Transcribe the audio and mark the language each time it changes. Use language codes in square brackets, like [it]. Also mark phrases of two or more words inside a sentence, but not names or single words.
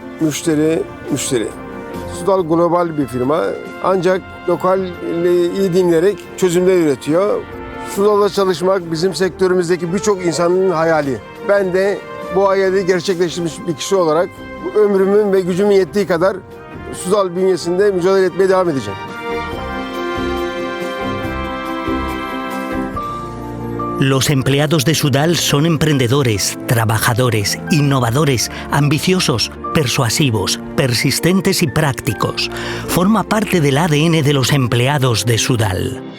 [tr] Soudal global bir firma ancak lokal iyi dinleyerek çözümler üretiyor. Soudal'da çalışmak bizim sektörümüzdeki birçok insanın hayali. Ben de bu hayali gerçekleştirmiş bir kişi olarak ömrümün ve gücümün yettiği kadar Soudal bünyesinde mücadele etmeye devam edeceğim. [es] Los empleados de Soudal son emprendedores, trabajadores, innovadores, ambiciosos, persuasivos, persistentes y prácticos. Forma parte del ADN de los empleados de Soudal.